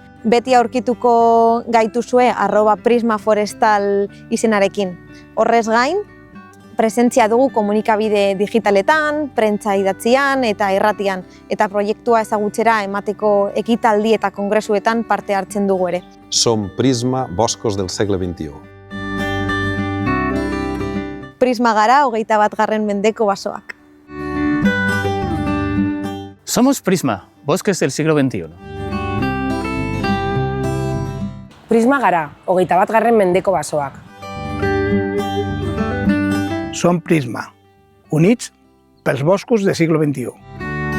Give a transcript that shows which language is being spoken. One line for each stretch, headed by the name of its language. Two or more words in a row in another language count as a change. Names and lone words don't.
Basque: Beti aurkituko gaituzue @prismaforestal izenarekin. Horrez gain, presentzia dugu komunikabide digitaletan, prentsa idatzian eta irratian, eta proiektua ezagutzera emateko ekitaldi eta kongresuetan parte hartzen dugu ere.
Catalan: Som Prisma, boscos del segle XXI.
Basque: Prisma gara, 21. mendeko basoak.
Spanish: Somos Prisma, bosques del siglo XXI.
Basque: Prisma gara, 21. mendeko basoak.
Catalan: Som Prisma, units pels boscos del segle XXI.